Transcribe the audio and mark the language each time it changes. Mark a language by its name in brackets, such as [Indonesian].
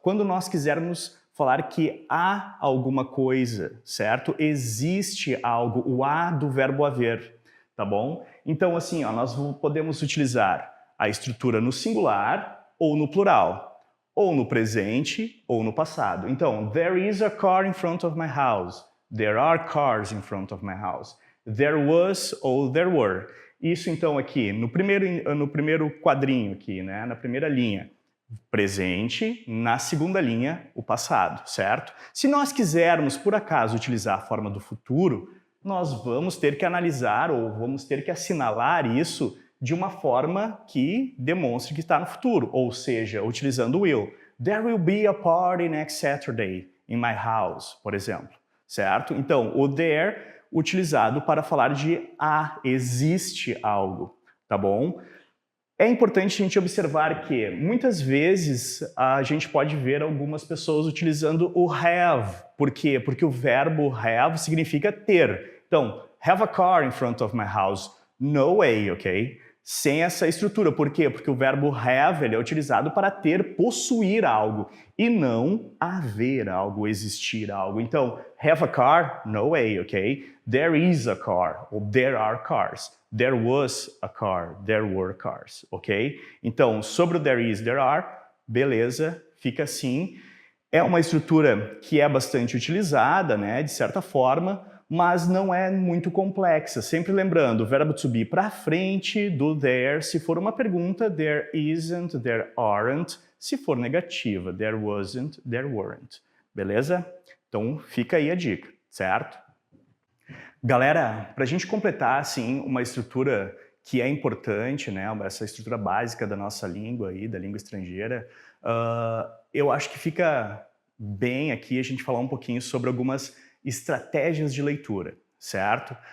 [Portuguese] Quando nós quisermos falar que há alguma coisa, certo? Existe algo, o há do verbo haver, tá bom? Então, assim, ó, nós podemos utilizar a estrutura no singular ou no plural, ou no presente ou no passado. [English] Então, there is a car in front of my house. There are cars in front of my house. There was ou there were. [Portuguese] Isso então aqui, no primeiro quadrinho aqui, né, na primeira linha, presente, na segunda linha, o passado, certo? Se nós quisermos, por acaso, utilizar a forma do futuro, nós vamos ter que analisar ou vamos ter que assinalar isso de uma forma que demonstre que está no futuro, ou seja, utilizando o will. [English] There will be a party next Saturday in my house, [Portuguese] por exemplo, certo? Então, o there utilizado para falar de existe algo, tá bom? É importante a gente observar que muitas vezes a gente pode ver algumas pessoas utilizando o have. Por quê? Porque o verbo have significa ter. Então, [English] have a car in front of my house. No way, ok? [Portuguese] Sem essa estrutura. Por quê? Porque o verbo have ele é utilizado para ter, possuir algo, e não haver algo, existir algo. Então, [English] have a car? No way, ok? There is a car, ou there are cars. There was a car, there were cars, ok? [Portuguese] Então, sobre o [English] there is, there are, [Portuguese] beleza, fica assim. É uma estrutura que é bastante utilizada, né, de certa forma, mas não é muito complexa. Sempre lembrando, o verbo to be para frente do there, se for uma pergunta, [English] there isn't, there aren't. [Portuguese] Se for negativa, [English] there wasn't, there weren't. [Portuguese] Beleza? Então, fica aí a dica, certo? Galera, para a gente completar, assim, uma estrutura que é importante, né, essa estrutura básica da nossa língua aí, da língua estrangeira, eu acho que fica bem aqui a gente falar um pouquinho sobre algumas estratégias de leitura, certo?